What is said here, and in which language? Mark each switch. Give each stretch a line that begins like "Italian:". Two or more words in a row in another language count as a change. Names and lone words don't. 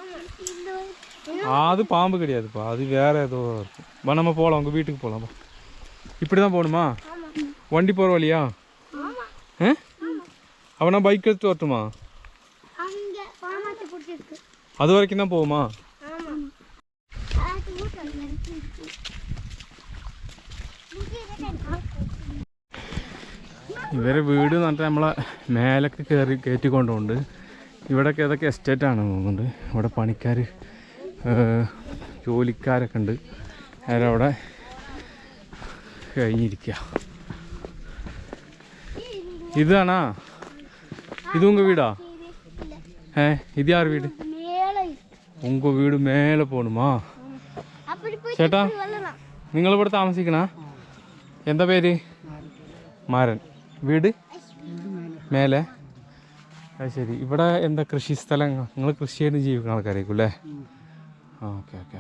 Tamil: அது பாம்பு கிடையாதுப்பா, அது வேற ஏதோ இருக்கும். வா நம்ம போகலாம், உங்கள் வீட்டுக்கு போகலாமா? இப்படி தான் போகணுமா? வண்டி போகிற வழியா? அவனா பைக் எடுத்து வரட்டுமா? அது வரைக்கும் தான் போகுமா?
Malayalam: ഇവരെ വീട് എന്ന് പറഞ്ഞാൽ നമ്മളെ മേലൊക്കെ കയറ്റിക്കൊണ്ടുണ്ട്. ഇവിടെയൊക്കെ ഏതൊക്കെ എസ്റ്റേറ്റാണ് തോന്നുന്നുണ്ട്. ഇവിടെ പണിക്കാർ ജോലിക്കാരൊക്കെ ഉണ്ട്. അവരവിടെ കഴിഞ്ഞിരിക്കുക. ഇതാണാ?
Tamil: இது உங்கள் வீடா? இது யார் வீடு? உங்கள் வீடு மேலே போகணுமா?
Malayalam: ചേട്ടാ നിങ്ങളിവിടെ താമസിക്കണ? എന്താ പേര്? മാരൻ. വീട് മേലെ? അത് ശരി. ഇവിടെ എന്താ കൃഷി സ്ഥലം? നിങ്ങൾ കൃഷി ചെയ്ത് ജീവിക്കുന്ന ആൾക്കാരായിരിക്കും അല്ലേ? ഓക്കെ.